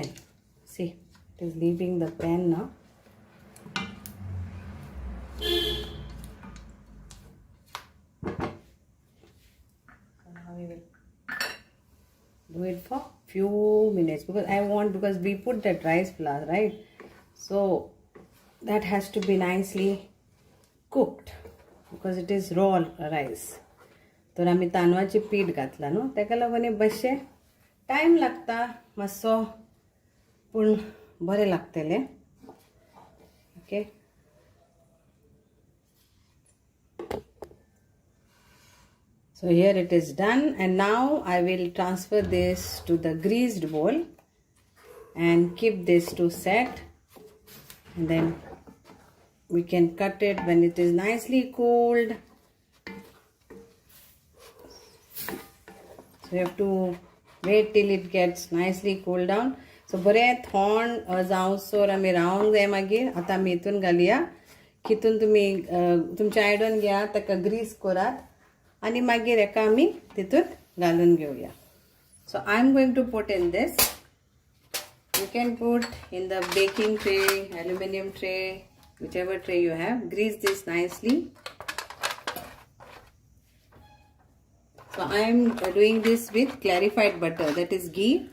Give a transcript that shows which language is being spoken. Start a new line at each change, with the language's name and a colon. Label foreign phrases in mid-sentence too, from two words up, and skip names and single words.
English: See, it is leaving the pan now. Now we will do it for few minutes because we put that rice flour, right? So that has to be nicely cooked because it is raw rice.
Konkani: तर आम्ही तांदळाचे पीठ घातला न्हू तेका लागून बशे टाइम लागता मातसो पूण बरें लागतले.
English: ओके, so here it is done, and now I will transfer this to the greased bowl and keep this to set, and then we can cut it when it is nicely cooled. So you have to wait till it gets nicely cooled down.
Konkani: So बरें थंड जावसर आमी रावंक जाय. मागीर आतां आमी हितून घालया, हितून तुमी तुमच्या आयडन घ्या, ताका ग्रीस करात आनी मागीर हेका आमी तितून घालून घेवया.
English: So I am going to put in this. You can put in the baking tray, aluminum tray, whichever tray you have. Grease this nicely. So I am doing this with clarified butter, that is ghee.